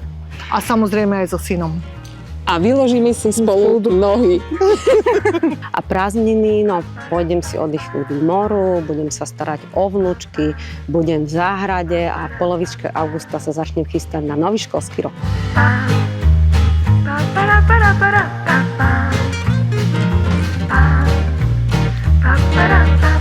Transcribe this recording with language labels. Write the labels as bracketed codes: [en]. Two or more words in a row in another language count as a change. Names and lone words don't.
[sk] A samozrejme aj so synom. A vyložíme si spolu nohy. A prázdniny, no pôjdem si oddychnúť k moru, budem sa starať o vnúčky, budem v záhrade a v polovičke augusta sa začnem chystať na nový školský rok. Ba-ba-da-ba-da-ba-da-ba. Ba-ba-da.